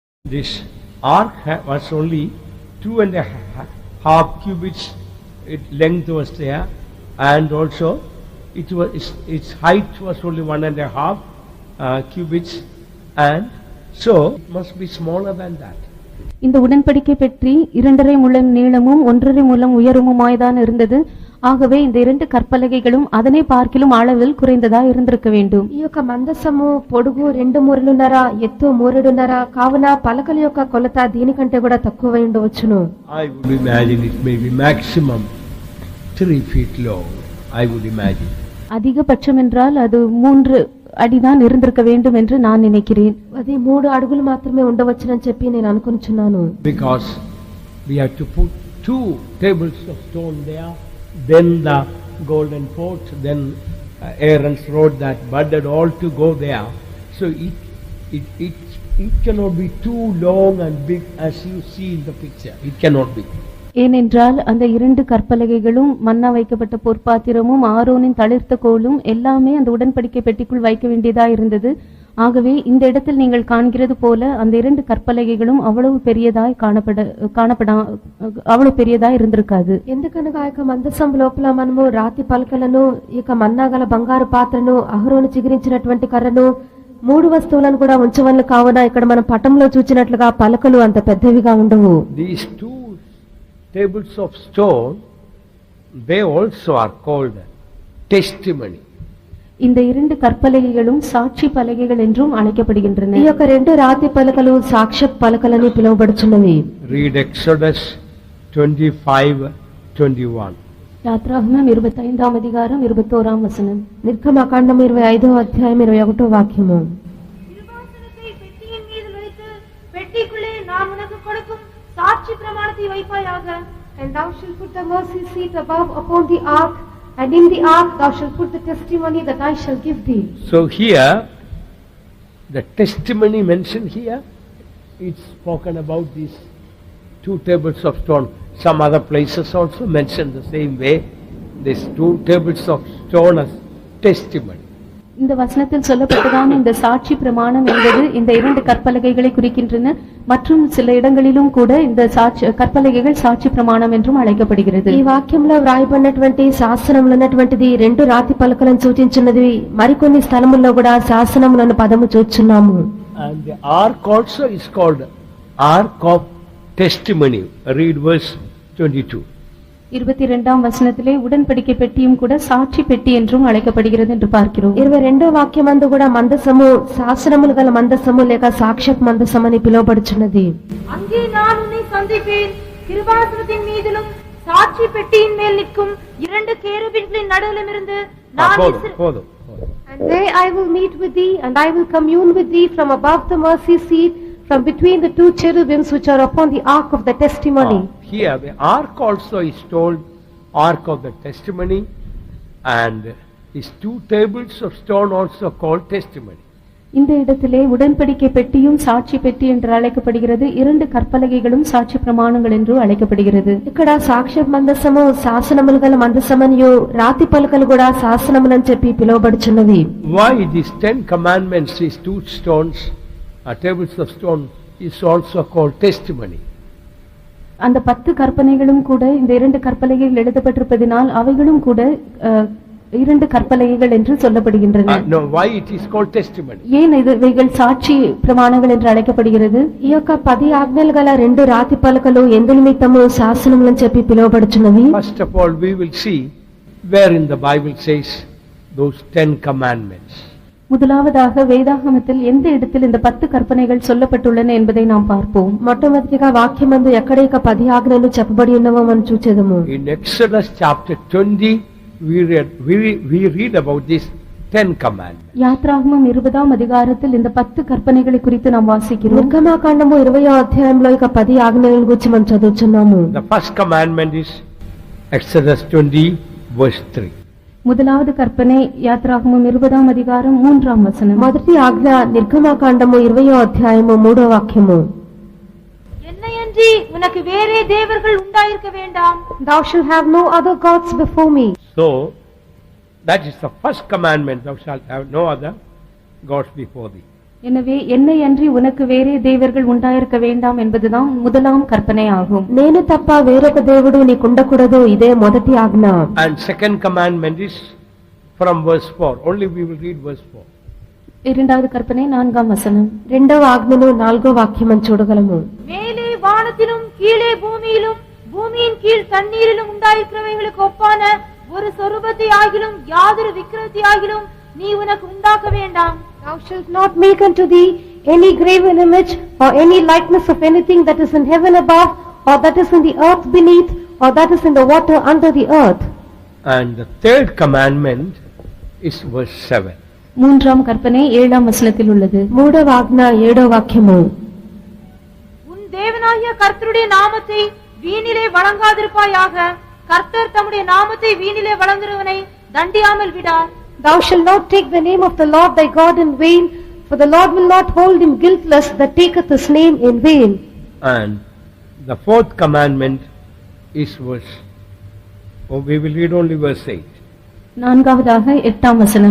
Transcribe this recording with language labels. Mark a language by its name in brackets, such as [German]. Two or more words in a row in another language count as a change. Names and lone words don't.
[English] This ark was only 2.5 cubits. Length was there, and also its height was only 1.5 cubits, and so it must be smaller than that. [Tamil] இந்த உடன்படிக்கை பெட்டி 2.5 முழம் நீளமும் 1.5 முழம் உயரமுமாய்தான் இருந்தது. ஆகவே இந்த 2 கற்பலகைகளும் அதனை பார்க்கிலும் அளவில் குறைந்ததா இருந்திருக்க வேண்டும். [Telugu] ఈ యొక్క మందసము పొడుగు 2 మూరలున్నర, ఎత్తు 3.5, కావున పలకల యొక్క కొలత దీనికంటే కూడా తక్కువై ఉండవచ్చును. [English] I would imagine it may be maximum 3 feet long. I would imagine. [Tamil] அதிகபட்சம் என்றால் அது 3 அடிதான் இருந்திருக்க வேண்டும் என்று நான் நினைக்கிறேன். [Telugu] అది 3 అడుగులు మాత్రమే ఉండవచ్చునని చెప్పి నేను అనుకుంటున్నాను. [English] Because we have to put 2 tables of stone there, then the golden pot, then Aaron's rod that budded, all to go there. So it cannot be too long and big as you see in the picture. It cannot be. [Tamil] ஏனென்றால் அந்த 2 கற்பலகைகளும் மன்னா வைக்கப்பட்ட பொற்பாத்திரமும் ஆரோனின் தளிர்த்த கோலும் எல்லாமே அந்த உடன்படிக்கை பெட்டிக்குள் வைக்க வேண்டியதா இருந்தது. ஆகவே இந்த இடத்தில் நீங்கள் காண்கிறது போல அந்த 2 கற்பலகைகளும் அவ்வளவு பெரியதாய் அவ்வளவு பெரியதாய் இருந்திருக்காது. [Telugu] ఎందుకనగా ఇక మందసం లోపల మనము రాతి పలకలను, ఇక మన్నాగల బంగారు పాత్రను, అహరోను చిగురించినటువంటి కర్రను, 3 వస్తువులను కూడా ఉంచవలను. కావున ఇక్కడ మనం పటంలో చూచినట్లుగా పలకలు అంత పెద్దవిగా ఉండవు. [English] These 2 tables of stone, they also are called testimony. [Tamil] இந்த 2 கற்பலகைகளும் சாட்சி பலகைகள் என்றும் அழைக்கப்படுகின்றன. [Telugu] ఈ యొక్క 2 రాతి పలకలు సాక్ష్య పలకలని పిలువబడుచున్నవి. [English] Read Exodus 25:21. [Telugu] యాత్రాగమం 25వ అధ్యాయం 21వ వచనం. నిర్గమకాండం 25వ అధ్యాయం 21వ వాక్యము. [Tamil] திருவாசனத்தை பெட்டியின் மீது வைத்து பெட்டிக்குள்ளே நான் உனக்கு கொடுக்கும் சாட்சி பிரமாணத்தை வைப்பாயாக. [English] And thou shalt put the mercy seat above upon the ark, and in the ark thou shalt put the testimony that I shall give thee. So here, the testimony mentioned here, it's spoken about these 2 tables of stone. Some other places also mention the same way, these 2 tables of stone as testimony. [Tamil] இந்த வசனத்தில் சொல்லப்பட்டதான இந்த சாட்சி பிரமாணம் என்பது இந்த 2 கற்பலகைகளை குறிக்கின்றன. மற்றும் சில இடங்களிலும் கூட இந்த கற்பலகைகள் சாட்சி பிரமாணம் என்றும் அழைக்கப்படுகிறது. [Telugu] ఈ వాక్యంలో వ్రాయబడినటువంటి శాసనములు ఉన్నటువంటిది 2 రాతి పలకలను సూచించున్నది. మరికొన్ని స్థలముల్లో కూడా శాసనములను పదము చూచున్నాము. [English] And the ark also is called Ark of Testimony. Read verse 22. [Tamil] 22ஆம் వచనத்திலே ఉடன்பడిக்கை பெட்டியும் கூட சாட்சி பெட்டி என்றும் அழைக்கப்படுகிறது என்று பார்க்கிறோம். [Telugu] 22వ వాక్యమందు కూడా మందసము శాసనములు గల మందసము లేక సాక్ష్యపు మందసం అని పిలువబడుచున్నది. [Tamil] அங்கே நான் உன்னை சந்திப்பேன். கிருபாசனத்தின் மீதிலும் சாட்சி பெட்டியின் மேல் நிற்கும் 2 கேருபீன்களின் நடுவிலிருந்து நான் [English] And there I will meet with thee, and I will commune with thee from above the mercy seat, from between the 2 cherubims which are upon the ark of the testimony. Here the ark also is told Ark of the Testimony, and these 2 tables of stone also called testimony. [Tamil] இந்த இடத்திலே உடன்படிக்கை பெட்டியும் சாட்சி பெட்டி என்று அழைக்கப்படுகிறது. 2 கற்பலகைகளும் சாட்சி பிரமாணங்கள் என்று அழைக்கப்படுகிறது. [Telugu] ఇక్కడ సాక్ష్య మందసము శాసనములు గల మందసమనియు రాతి పలకలు కూడా శాసనములని చెప్పి పిలువబడుచున్నవి. [English] Why these 10 commandments, these 2 stones, tables of stone, is also called testimony? [Tamil] அந்த 10 கற்பனைகளும் கூட இந்த 2 கற்பலகைகள் எழுதப்பட்டிருப்பதினால் அவைகளும் கூட 2 கற்பலகைகள் என்று சொல்லப்படுகின்றன. [English] No, why it is called testimony? [Tamil] ஏன் இவைகள் சாட்சி பிரமாணங்கள் என்று அழைக்கப்படுகிறது? [Telugu] ఈ యొక్క 10 ఆజ్ఞలు గల 2 రాతి పలకలు ఎందు నిమిత్తము శాసనములని చెప్పి పిలువబడుచున్నవి. [English] First of all, we will see where in the Bible says those 10 commandments. [Tamil] முதலாவதாக வேதாகமத்தில் எந்த இடத்தில் இந்த 10 கற்பனைகள் சொல்லப்பட்டுள்ளன என்பதை நாம் பார்ப்போம். [Telugu] మొట్టమొదటిగా వాక్యమందు ఎక్కడ ఇక 10 ఆజ్ఞలు చెప్పబడి ఉన్నవో మనం చూచెదము. [English] In Exodus chapter 20, we read about these 10 commandments. [Tamil] యాత్రాగమం 20ஆம் அதிகாரத்தில் இந்த 10 కర్పణகளை குறித்து நாம் వాసిக்கிறோம். [Telugu] నిర్గమకాండము 20వ అధ్యాయంలో ఇక 10 ఆజ్ఞలను గురించి మనం చదువుచున్నాము. [English] The first commandment is Exodus 20 verse 3. [Tamil] முதலாவது கற்பனை யாத்ராகமம் 20ஆம் அதிகாரம் 3ஆம் வசனம். [Telugu] మొదటి ఆజ్ఞ నిర్గమకాండము 20వ అధ్యాయము 3వ వాక్యము. [Tamil] என்னையன்றி உனக்கு வேறே தேவர்கள் உண்டாயிருக்க வேண்டாம். [English] Thou shalt have no other gods before me. So that is the first commandment, thou shalt have no other gods before thee. [Tamil] எனவே என்னை அன்றி உனக்கு வேறே தேவர்கள் உண்டாயிருக்க வேண்டாம் என்பதுதான் முதலாம் கற்பனை ஆகும். [Telugu] నేను తప్ప వేరొక దేవుడు నీకుండకూడదు, ఇదే మొదటి ఆజ్ఞ. [English] And second commandment is from verse 4. Only we will read verse 4. [Tamil] இரண்டாவது கற்பனை 4ஆம் வசனம். [Telugu] రెండవ ఆజ్ఞను 4వ వాక్యం చూడగలము. [Tamil] மேலே வானத்திலும் கீழே பூமியிலும் பூமியின் கீழ் தண்ணீரிலும் உண்டாயிருக்கிறவைகளுக்கு ஒப்பான ஒரு சொரூபத்தை ஆகிலும் யாதொரு விக்கிரகத்தை ஆகிலும் நீ உனக்கு உண்டாக்க வேண்டாம். [English] Thou shalt not make unto thee any graven image or any likeness of anything that is in heaven above, or that is in the earth beneath, or that is in the water under the earth. And the third commandment is verse 7. [Tamil] மூன்றாம் கற்பனை 7ஆம் வசனத்தில் உள்ளது. [Telugu] మూడవ ఆజ్ఞ 7వ వాక్యము. [Tamil] உன் தேவனாகிய கர்த்தருடைய நாமத்தை வீணிலே வழங்காதிருப்பாயாக. கர்த்தர் தம்முடைய நாமத்தை வீணிலே வழங்குகிறவனை தண்டியாமல் விடார். [English] Thou shalt not take the name of the Lord thy God in vain, for the Lord will not hold him guiltless that taketh his name in vain. And the fourth commandment is verse, we will read only verse 8. [Tamil] நான்காவதாக 8ஆம் வசனம்.